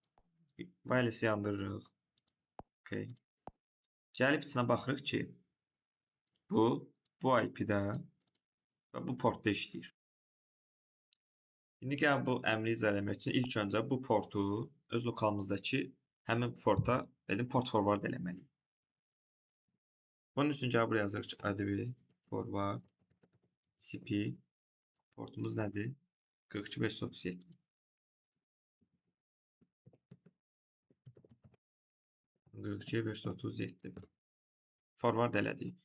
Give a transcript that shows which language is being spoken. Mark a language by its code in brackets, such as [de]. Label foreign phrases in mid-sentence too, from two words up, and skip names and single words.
[az] Wireless yandırırıq. Okay. Gəlib içinə baxırıq ki, bu IP-də və bu portda işləyir. İndi gəl bu əmri icra etmək üçün ilk öncə bu portu öz lokalımızdakı həmin porta [en] port forward [az] eləməliyik. Bunun üçün gəl buraya yazırıq ki, [en] adb forward cp [az] portumuz nədir? 42537. 42537 forward elədik.